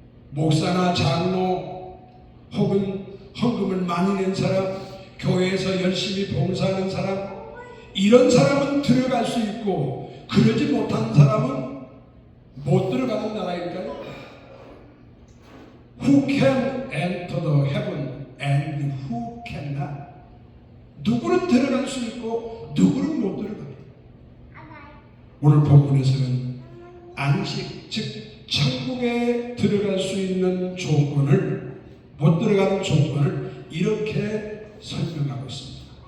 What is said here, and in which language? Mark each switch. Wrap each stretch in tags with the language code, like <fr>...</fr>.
<ko>목사나 장로 혹은 헌금을 많이 낸 사람, 교회에서 열심히 봉사하는 사람, 이런 사람은 들어갈 수 있고 그러지 못한 사람은 못 들어가는 나라일까요?</ko> <en>Who can enter the heaven and who cannot?</en> <ko>누구는 들어갈 수 있고 누구는 못 들어갑니다. 오늘 본문에서는 안식, 즉 천국에 들어갈 수 있는 조건을, 못 들어가는 조건을 이렇게 설명하고 있습니다.</ko>